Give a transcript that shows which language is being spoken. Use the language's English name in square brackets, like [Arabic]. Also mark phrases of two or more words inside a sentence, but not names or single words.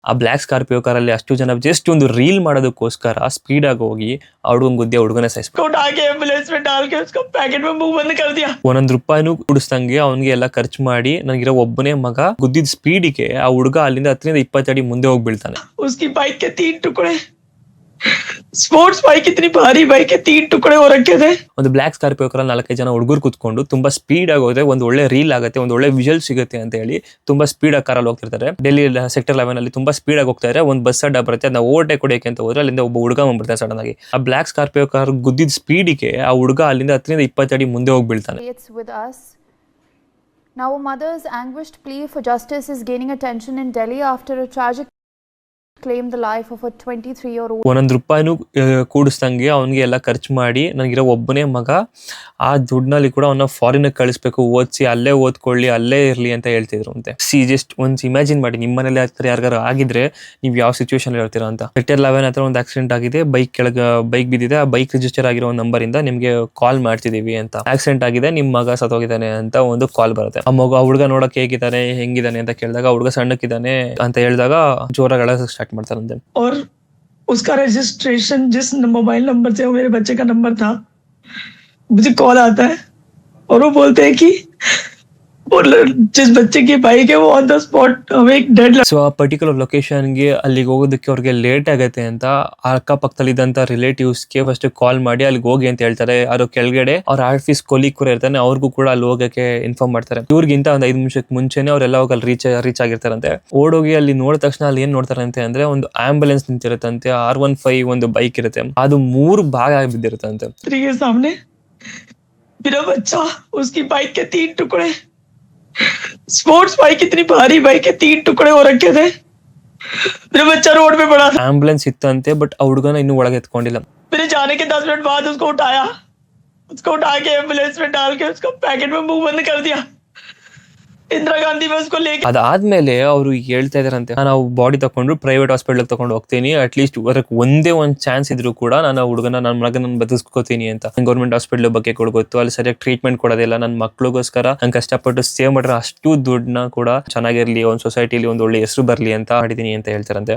[Kannada] ಆ ಬ್ಲಾಕ್ ಸ್ಕಾರ್ಪಿಯೋ ಕಾರಲ್ಲಿ ಅಷ್ಟು ಜನ ಜಸ್ಟ್ ಒಂದು ರೀಲ್ ಮಾಡೋದಕ್ಕೋಸ್ಕರ ಸ್ಪೀಡ್ ಆಗಿ ಹೋಗಿ ಆ ಹುಡುಗನ ಗುದ್ದಿ ಹುಡುಗನೇ ಒಂದೊಂದು ರೂಪಾಯಿನೂ ಕುಡಿಸ್ದಂಗೆ ಅವ್ನಿಗೆ ಎಲ್ಲ ಖರ್ಚು ಮಾಡಿ ನನಗಿರೋ ಒಬ್ಬನೇ ಮಗ ಗುದ್ದಿದ ಸ್ಪೀಡಿಗೆ ಆ ಹುಡುಗ ಅಲ್ಲಿಂದ 10-20 ಅಡಿ ಮುಂದೆ ಹೋಗಿ ಬೀಳ್ತಾನೆ. [English] sports bike [Hindi] इतनी भारी बाइक 3 टुकड़े हो रखे थे. [Kannada] ಒಂದು ಬ್ಲಾಕ್ ಸ್ಕಾರ್ಪಿಯೋ ಕಾರಲ್ಲಿ 4-5 ಜನ ಹುಡುಗರು ಕುತ್ಕೊಂಡು ತುಂಬಾ ಸ್ಪೀಡ್ ಆಗಿ ಹೋದ್ರೆ ಒಂದು ಒಳ್ಳೆ ರೀಲ್ ಆಗುತ್ತೆ, ಒಂದು ಒಳ್ಳೆ ವಿಜುವಲ್ ಸಿಗುತ್ತೆ ಅಂತ ಹೇಳಿ ತುಂಬಾ ಸ್ಪೀಡ್ ಆಗಿ ಕಾರಲ್ಲಿ ಹೋಗ್ತಿರ್ತಾರೆ. ಡೆಲ್ಲಿ ಸೆಕ್ಟರ್ 11 ಅಲ್ಲಿ ತುಂಬಾ ಸ್ಪೀಡ್ ಆಗಿ ಹೋಗ್ತಾ ಇದ್ರೆ ಒಂದು ಬಸ್ ಅಡ್ಡ ಬರುತ್ತೆ, ಅದನ್ನ ಓವರ್ಟೇಕ್ ಹೊಡೆಯಕ್ಕೆ ಅಂತ ಹೋದ್ರೆ ಅಲ್ಲಿಂದ ಒಬ್ಬ ಹುಡುಗ ಬಂದ್ಬಿಡ್ತಾನೆ ಸಡನ್ ಆಗಿ. ಆ ಬ್ಲಾಕ್ ಸ್ಕಾರ್ಪಿಯೋ ಕಾರ್ ಗುದ್ದಿದ ಸ್ಪೀಡಿಗೆ ಆ ಹುಡುಗ ಅಲ್ಲಿಂದ 10-20 ಅಡಿ ಮುಂದೆ ಹೋಗಿ ಬೀಳ್ತಾನೆ. [English] Now a mother's anguished plea for justice is gaining attention in Delhi after a tragic claim the life of a 23-year-old. [Kannada] ಒಂದೊಂದು ರೂಪಾಯಿನೂ ಕೂಡಿಸ್ದಂಗೆ ಅವನಿಗೆ ಎಲ್ಲ ಖರ್ಚು ಮಾಡಿ ನನಗಿರೋ ಒಬ್ಬನೇ ಮಗ, ಆ ದುಡ್ಡಿನಲ್ಲಿ ಕೂಡ ಅವನ್ನ ಫಾರಿನ್ ಕಳಿಸ್ಬೇಕು, ಓದಿಸಿ ಅಲ್ಲೇ ಓದ್ಕೊಳ್ಳಿ ಅಲ್ಲೇ ಇರ್ಲಿ ಅಂತ ಹೇಳ್ತಿದ್ರು ಅಂತೆ. ಜಸ್ಟ್ ಒಂದು ಇಮ್ಯಾಜಿನ್ ಮಾಡಿ, ನಿಮ್ಮ ಮನೇಲಿ ಆಗ್ತಾರೆ ಯಾರಿಗಾರು ಆಗಿದ್ರೆ ನೀವು ಯಾವ ಸಿಚುವೇಶನ್ ಹೇಳ್ತೀರಾ ಅಂತ. ಸೆಕ್ಟರ್ 11 ಹತ್ರ ಒಂದು ಆಕ್ಸಿಡೆಂಟ್ ಆಗಿದೆ, ಬೈಕ್ ಬಿದ್ದಿದೆ, ಆ ಬೈಕ್ ರಿಜಿಸ್ಟರ್ ಆಗಿರೋ ನಂಬರ್ ಇಂದ ನಿಮ್ಗೆ ಕಾಲ್ ಮಾಡ್ತಿದೀವಿ ಅಂತ. ಆಕ್ಸಿಡೆಂಟ್ ಆಗಿದೆ, ನಿಮ್ ಮಗ ಸತ್ತೋಗಿದ್ದಾನೆ ಅಂತ ಒಂದು ಕಾಲ್ ಬರುತ್ತೆ. ಆ ಹುಡುಗ ನೋಡಕ್ ಹೇಗಿದ್ದಾನೆ ಹೆಂಗಿದ್ದಾನೆ ಅಂತ ಕೇಳಿದಾಗ ಹುಡುಗ ಸಣ್ಣಕ್ಕಿದ್ದಾನೆ ಅಂತ ಹೇಳಿದಾಗ ಜೋರಾಗಿ ಸ್ಟಾರ್ಟ್ ಮಾಡ್ತಾರಂತೆ. [Hindi] और उसका रजिस्ट्रेशन जिस मोबाइल नंबर से वो मेरे बच्चे का नंबर था, मुझे कॉल आता है और वो बोलते हैं कि जिस बच्चे की बाइक है वो [English] on the spot [Hindi] हमें एक डेड. [Kannada] ಸೊ ಆ [English] particular location [Kannada] ಅಲ್ಲಿಗೆ ಹೋಗೋದಕ್ಕೆ ಅವ್ರಿಗೆ ಲೇಟ್ ಆಗತ್ತೆ ಅಂತ ಅಕ್ಕಪಕ್ಕದಲ್ಲಿ ಇದ್ದಂತ [English] relatives first call [Kannada] ಮಾಡಿ ಅಲ್ಲಿಗೆ ಹೋಗಿ ಅಂತ ಹೇಳ್ತಾರೆ. ಅದು ಕೆಳಗಡೆ ಅವ್ರ [English] office colleague [Kannada] ಕೂಡ ಇರ್ತಾನೆ, ಅವ್ರಿಗೂ ಕೂಡ ಅಲ್ಲಿ ಹೋಗಕ್ಕೆ ಇನ್ಫಾರ್ಮ್ ಮಾಡ್ತಾರೆ. ಇವ್ರಿಗಿಂತ ಒಂದು 5 ನಿಮಿಷಕ್ಕೆ ಮುಂಚೆನೆ ಅವರೆಲ್ಲ ಹೋಗಿ ಅಲ್ಲಿ ರೀಚ್ ಆಗಿರ್ತಾರಂತೆ. ಓಡೋಗಿ ಅಲ್ಲಿ ನೋಡಿದ ತಕ್ಷಣ ಅಲ್ಲಿ ಏನ್ ನೋಡ್ತಾರಂತೆ ಅಂದ್ರೆ ಒಂದು ಆಂಬುಲೆನ್ಸ್ ನಿಂತಿರುತ್ತಂತೆ, R15 ಒಂದು ಬೈಕ್ ಇರುತ್ತೆ, ಅದು 3 ಭಾಗ ಬಿದ್ದಿರುತ್ತಂತೆ. [Hindi] सामने मेरा बच्चा, उसकी बाइक के 3 टुकड़े, [English] sports bike [Hindi] इतनी भारी बाइक है 3 टुकड़े हो रखे थे. मेरा बच्चा रोड पे पड़ा था. [Kannada] ಆಂಬುಲೆನ್ಸ್ ಇತ್ತಂತೆ, ಬಟ್ ಆ ಹುಡುಗನ ಇನ್ನೂ ಒಳಗೆ ಎತ್ಕೊಂಡಿಲ್ಲ. [Hindi] मेरे जाने के 10 मिनट बाद उसको उठा के एम्बुलेंस में डाल के उसको पैकेट में मुंह बंद कर दिया. इंदिरा गांधी में उसको लेके [Kannada] ಅದಾದ್ಮೇಲೆ ಅವರು ಹೇಳ್ತಾ ಇದಾರಂತೆ, ನಾವು ಬಾಡಿ ತಗೊಂಡು [English] private hospital [Kannada] ತಗೊಂಡು ಹೋಗ್ತೀನಿ, ಅಟ್ಲೀಸ್ಟ್ ಒಂದೇ ಒಂದು ಚಾನ್ಸ್ ಇದ್ರು ಕೂಡ ನಾನು ಹುಡುಗನ ನನ್ನ ಮಗನ ಬದುಕಿಸ್ಕೋತೀನಿ ಅಂತ. [English] government hospital [Kannada] ಬಗ್ಗೆ ಕೂಡ ಗೊತ್ತು, ಅಲ್ಲಿ ಸರಿಯಾಗಿ ಟ್ರೀಟ್ಮೆಂಟ್ ಕೊಡೋದಿಲ್ಲ. ನನ್ನ ಮಕ್ಳಿಗೋಸ್ಕರ ನಾನು ಕಷ್ಟಪಟ್ಟು ಸೇವ್ ಮಾಡಿರೋ ಅಷ್ಟು ದುಡ್ಡನ್ನ ಕೂಡ ಚೆನ್ನಾಗಿರ್ಲಿ, ಒಂದು ಸೊಸೈಟಿಲಿ ಒಂದು ಒಳ್ಳೆ ಹೆಸರು ಬರ್ಲಿ ಅಂತ ಮಾಡಿದೀನಿ ಅಂತ ಹೇಳ್ತಾರಂತೆ.